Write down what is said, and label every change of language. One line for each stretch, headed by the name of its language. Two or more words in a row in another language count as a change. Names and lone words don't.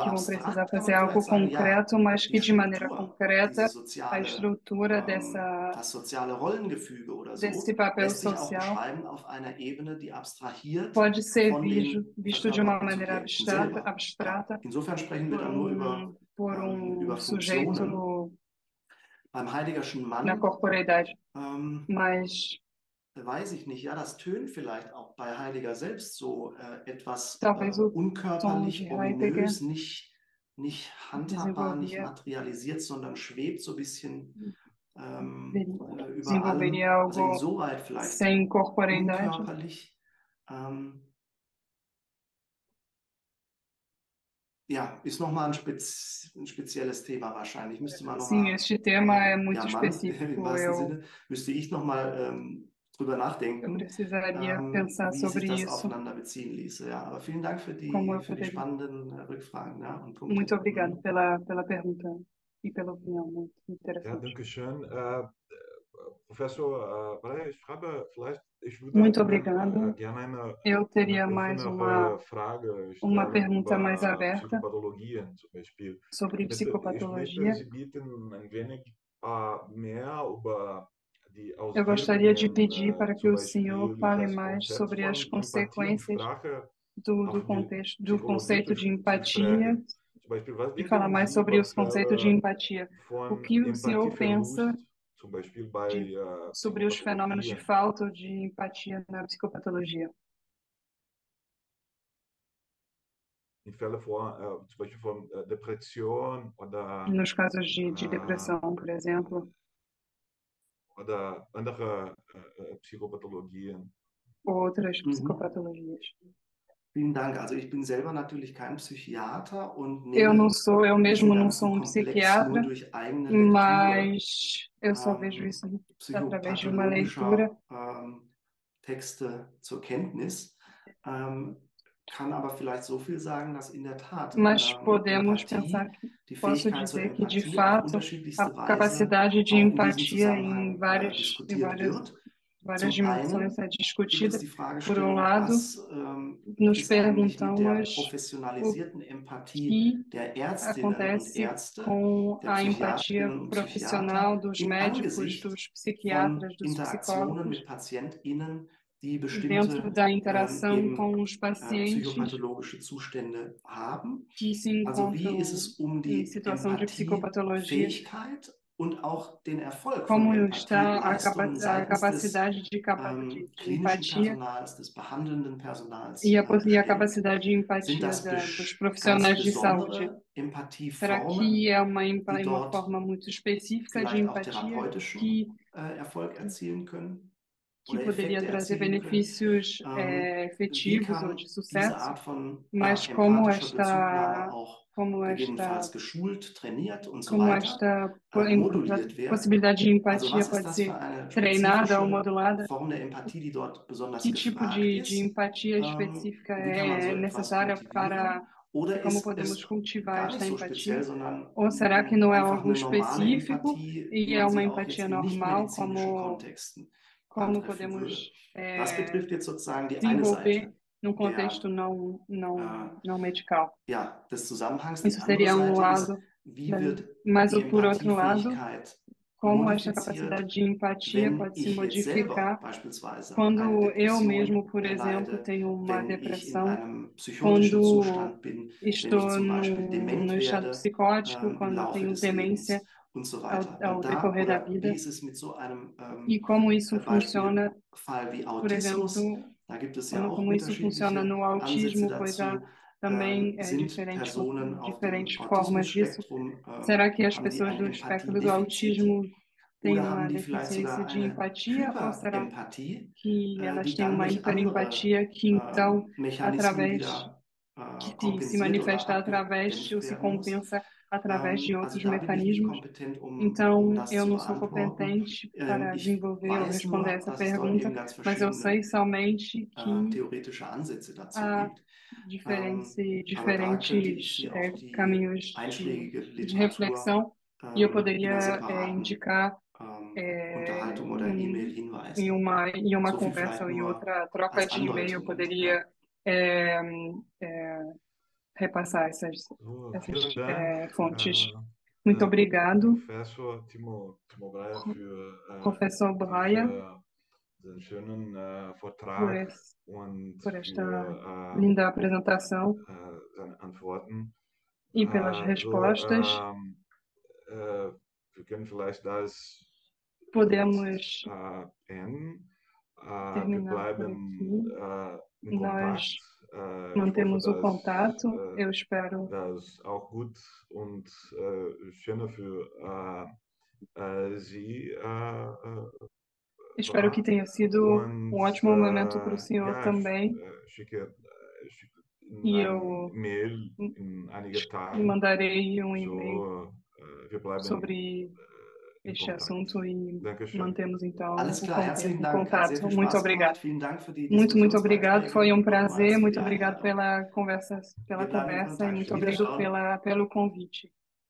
Portuguese: que vão precisar
German: abstrakt kann
Portuguese: fazer
German: man
Portuguese: algo
German: vielleicht sagen, ja,
Portuguese: concreto, mas
German: die
Portuguese: que de maneira
German: Struktur, diese
Portuguese: concreta a
German: soziale,
Portuguese: estrutura
German: das soziale Rollengefüge oder
Portuguese: desse
German: so,
Portuguese: papel
German: lässt sich auch
Portuguese: social
German: beschreiben auf einer Ebene, die abstrahiert
Portuguese: pode ser
German: von den
Portuguese: visto de uma
German: verkörperten
Portuguese: maneira
German: Subjekten selber. Ja,
Portuguese: abstrata
German: insofern sprechen wir dann nur über Funktionen.
Portuguese: sujeito
German: Beim Heideggerschen
Portuguese: na
German: Mann
Portuguese: corporeidade. Mas
German: weiß ich nicht, ja, das tönt vielleicht auch bei Heidegger selbst so etwas
Portuguese: talvez o tom de
German: unkörperlich,
Portuguese: Heidegger
German: ominös, nicht handhabbar, nicht materialisiert, sondern schwebt so ein bisschen über allem,
Portuguese: desenvolveria
German: also
Portuguese: algo
German: insoweit vielleicht
Portuguese: sem corporeidade.
German: unkörperlich. Ja, ist nochmal ein spezielles Thema wahrscheinlich. Müsste man
Portuguese: Sim,
German: nochmal,
Portuguese: este tema é muito
German: ja, Mann,
Portuguese: específico.
German: im wahrsten Sinne, müsste ich nochmal drüber
Portuguese: Eu
German: nachdenken,
Portuguese: precisaria pensar
German: wie sich
Portuguese: sobre
German: das
Portuguese: isso,
German: aufeinander beziehen ließe. Ja, aber vielen Dank für
Portuguese: como eu
German: für die
Portuguese: poderia.
German: spannenden Rückfragen, ja, und Punkte.
Portuguese: Muito obrigada pela pergunta e pela opinião, muito
German: Ja,
Portuguese: interessante.
German: danke schön. Professor Breyer, ich würde
Portuguese: Muito
German: Ihnen
Portuguese: obrigado.
German: gerne
Portuguese: Eu teria
German: eine
Portuguese: mais
German: offenere Frage
Portuguese: uma
German: stellen
Portuguese: pergunta mais
German: über
Portuguese: aberta
German: Psychopathologien zum Beispiel.
Portuguese: sobre
German: Ich möchte
Portuguese: psicopatologia.
German: Sie bitten, ein wenig mehr über die
Portuguese: Eu gostaria de
German: Auswirkungen,
Portuguese: pedir para que
German: zum
Portuguese: o senhor
German: Beispiel
Portuguese: fale
German: des
Portuguese: mais
German: Konzepts
Portuguese: sobre as
German: von Empathie und
Portuguese: consequências
German: Sprache
Portuguese: do
German: auf die
Portuguese: contexto, do
German: Psychologie
Portuguese: conceito de
German: zu
Portuguese: empatia,
German: sprechen. Zum Beispiel, was
Portuguese: de falar
German: denken
Portuguese: mais
German: Sie
Portuguese: sobre
German: über
Portuguese: os conceitos de
German: Fälle
Portuguese: empatia. O
German: von
Portuguese: que o senhor pensa
German: Empathieverlust, zum Beispiel bei
Portuguese: sobre os fenômenos de
German: Psychopathologie,
Portuguese: falta ou de empatia na psicopatologia?
German: in Fällen zum Beispiel von Depression
Portuguese: Nos casos de äh, depressão, por exemplo,
German: oder andere Psychopathologien.
Portuguese: ou outras Mhm. psicopatologias.
German: Vielen Dank. Also ich bin selber natürlich kein Psychiater und
Portuguese: Eu
German: nehme
Portuguese: eu
German: diesen
Portuguese: mesmo não sou
German: ganzen
Portuguese: um
German: Komplex nur
Portuguese: psiquiatra,
German: durch eigene Lektüre
Portuguese: mas eu só vejo isso através de uma leitura.
German: psychopathologischer Texte zur Kenntnis. Kann aber vielleicht so viel sagen, dass in der Tat
Portuguese: Mas podemos
German: Empathie,
Portuguese: pensar
German: die
Portuguese: posso
German: Fähigkeit zur
Portuguese: dizer que, de
German: Empathie auf
Portuguese: fato, a
German: unterschiedlichste Weise
Portuguese: capacidade de
German: auch in diesem
Portuguese: empatia
German: Zusammenhang
Portuguese: em
German: diskutiert wird.
Portuguese: várias
German: Zum
Portuguese: dimensões
German: einen
Portuguese: é
German: gibt es
Portuguese: discutida.
German: die
Portuguese: Por um
German: Fragestellung,
Portuguese: lado,
German: was
Portuguese: nos
German: ist eigentlich mit der
Portuguese: perguntamos o
German: professionalisierten Empathie
Portuguese: que
German: der Ärztinnen und
Portuguese: acontece
German: Ärzte,
Portuguese: com
German: der
Portuguese: a empatia
German: Psychiaterinnen und Psychiater
Portuguese: profissional dos
German: im
Portuguese: médicos,
German: Angesicht
Portuguese: dos
German: von
Portuguese: psiquiatras, dos
German: Interaktionen mit
Portuguese: psicólogos,
German: PatientInnen, die
Portuguese: dentro
German: bestimmte
Portuguese: da interação
German: eben
Portuguese: com os pacientes
German: psychopathologische Zustände haben.
Portuguese: que se
German: Also wie ist
Portuguese: encontram
German: es um
Portuguese: em
German: die
Portuguese: situação de psicopatologia.
German: Empathiefähigkeit und auch den Erfolg von
Portuguese: Como está
German: Empathieleistungen
Portuguese: a
German: seitens des
Portuguese: capacidade de
German: klinischen
Portuguese: empatia
German: Personals, des behandelnden Personals
Portuguese: e a
German: besteht?
Portuguese: capacidade de
German: Sind
Portuguese: empatia
German: das
Portuguese: dos
German: ganz
Portuguese: profissionais de saúde?
German: besondere
Portuguese: Será
German: Empathieformen,
Portuguese: que é
German: die
Portuguese: uma
German: dort
Portuguese: forma muito específica de
German: vielleicht auch
Portuguese: empatia
German: therapeutischen Erfolg erzielen können
Portuguese: que
German: oder
Portuguese: poderia
German: Effekte
Portuguese: trazer
German: erzielen können?
Portuguese: benefícios
German: Wie
Portuguese: efetivos ou de
German: kann diese
Portuguese: sucesso?
German: Art von
Portuguese: Mas
German: empathischer Bezugnahme auch
Portuguese: como
German: gegebenenfalls geschult, trainiert und so
Portuguese: como
German: weiter
Portuguese: esta
German: moduliert werden?
Portuguese: possibilidade de
German: Also
Portuguese: empatia
German: was ist
Portuguese: pode
German: das für
Portuguese: ser
German: eine
Portuguese: treinada ou
German: spezifische
Portuguese: modulada?
German: Form der Empathie, die dort besonders
Portuguese: Que tipo
German: gefragt
Portuguese: de
German: ist?
Portuguese: empatia específica
German: Wie kann man so
Portuguese: é
German: etwas
Portuguese: necessária para
German: kultivieren?
Portuguese: e
German: Oder
Portuguese: como
German: ist
Portuguese: podemos
German: es
Portuguese: cultivar
German: gar nicht
Portuguese: esta
German: so
Portuguese: empatia?
German: speziell, sondern
Portuguese: Ou será que não é
German: einfach
Portuguese: algo
German: eine normale
Portuguese: específico
German: Empathie, wie
Portuguese: e é
German: man
Portuguese: uma
German: sie auch
Portuguese: empatia
German: jetzt in
Portuguese: normal,
German: nichtmedizinischen Kontexten
Portuguese: como
German: antreffen würde?
Portuguese: podemos
German: Das betrifft jetzt sozusagen die eine
Portuguese: desenvolver
German: Seite
Portuguese: num
German: der,
Portuguese: contexto äh, não medical?
German: ja, des Zusammenhangs. Die
Portuguese: Isso
German: andere
Portuguese: seria
German: Seite ist,
Portuguese: lado,
German: wie wird
Portuguese: mas
German: die
Portuguese: por outro lado,
German: Empathiefähigkeit
Portuguese: como esta capacidade
German: modifiziert,
Portuguese: de empatia
German: wenn
Portuguese: pode se
German: ich jetzt selber
Portuguese: modificar
German: beispielsweise eine
Portuguese: quando eu
German: Depression
Portuguese: mesmo, por exemplo,
German: erleide,
Portuguese: tenho uma
German: wenn ich in
Portuguese: depressão,
German: einem psychotischen
Portuguese: quando
German: Zustand bin, wenn ich
Portuguese: estou
German: zum Beispiel dement
Portuguese: no estado
German: werde
Portuguese: psicótico,
German: im
Portuguese: quando
German: Laufe
Portuguese: tenho
German: des
Portuguese: demência
German: Lebens und so weiter.
Portuguese: ao
German: Und da,
Portuguese: decorrer da
German: oder wie
Portuguese: vida,
German: ist es mit so einem
Portuguese: e como isso funciona,
German: Beispielfall wie
Portuguese: por
German: Autismus?
Portuguese: exemplo,
German: Da gibt es ja auch
Portuguese: como isso funciona
German: unterschiedliche
Portuguese: no
German: Ansätze
Portuguese: autismo, pois há
German: dazu.
Portuguese: também
German: Sind Personen auf dem
Portuguese: diferentes formas disso.
German: Autismus-Spektrum,
Portuguese: Será que as
German: haben die
Portuguese: pessoas
German: ein
Portuguese: do espectro do
German: Empathiedefizit
Portuguese: autismo têm
German: oder
Portuguese: uma
German: haben die vielleicht
Portuguese: deficiência
German: sogar
Portuguese: de
German: eine
Portuguese: empatia ou será
German: Hyperempathie,
Portuguese: que elas
German: die
Portuguese: têm
German: dann
Portuguese: uma
German: durch andere
Portuguese: hiperempatia que então,
German: Mechanismen
Portuguese: através,
German: wieder
Portuguese: que se
German: kompensiert oder
Portuguese: manifesta através ou
German: abgedämpft
Portuguese: se
German: werden muss?
Portuguese: compensa através de
German: Also
Portuguese: outros
German: da bin ich nicht
Portuguese: mecanismos?
German: kompetent,
Portuguese: um Então,
German: das
Portuguese: eu
German: zu
Portuguese: não sou
German: beantworten.
Portuguese: competente para
German: Ich
Portuguese: desenvolver ou
German: weiß
Portuguese: responder
German: nur,
Portuguese: essa
German: dass es dort
Portuguese: pergunta,
German: eben ganz
Portuguese: mas eu sei
German: verschiedene
Portuguese: somente que
German: theoretische Ansätze dazu
Portuguese: há
German: gibt. Aber da könnte ich
Portuguese: diferentes
German: Sie auf die
Portuguese: caminhos
German: einschlägige
Portuguese: de
German: Literatur
Portuguese: reflexão e eu
German: in einer
Portuguese: poderia
German: separaten
Portuguese: indicar
German: Unterhaltung oder E-Mail hinweisen.
Portuguese: em uma
German: So viel
Portuguese: conversa
German: vielleicht
Portuguese: ou em
German: nur
Portuguese: outra troca
German: als
Portuguese: de e-mail, eu
German: Andeutung.
Portuguese: poderia
German: Ja.
Portuguese: é, repassar
German: So,
Portuguese: essas
German: vielen Dank,
Portuguese: fontes. Muito obrigado,
German: Professor Timo Breyer, für
Portuguese: professor Breyer,
German: diesen schönen
Portuguese: por,
German: Vortrag und
Portuguese: por esta
German: für
Portuguese: linda apresentação
German: seine Antworten.
Portuguese: e pelas respostas.
German: Wir können vielleicht das
Portuguese: Podemos
German: enden. Wir
Portuguese: terminar por
German: bleiben
Portuguese: aqui.
German: in Kontakt.
Portuguese: Nós
German: Ich
Portuguese: mantemos
German: hoffe,
Portuguese: o contato. Eu espero.
German: das auch gut und schöner für Sie
Portuguese: Espero que tenha sido
German: und,
Portuguese: um ótimo momento para o senhor
German: ja,
Portuguese: também.
German: schicke
Portuguese: E
German: ein
Portuguese: eu
German: Mail in einigen Tagen.
Portuguese: mandarei um e-mail
German: So, wir bleiben
Portuguese: sobre
German: in
Portuguese: este
German: Kontakt.
Portuguese: assunto e
German: Dankeschön.
Portuguese: mantemos então
German: Alles klar, herzlichen
Portuguese: o
German: Dank. Hat sehr
Portuguese: contato.
German: viel
Portuguese: Muito
German: Spaß
Portuguese: obrigado.
German: gemacht. Vielen Dank für die
Portuguese: Muito obrigado. Foi um prazer.
German: Nochmals für
Portuguese: Muito
German: die
Portuguese: obrigado
German: Einladung.
Portuguese: pela
German: Wir bleiben in
Portuguese: conversa e
German: Kontakt.
Portuguese: muito obrigado
German: Wiederschauen.
Portuguese: pelo convite.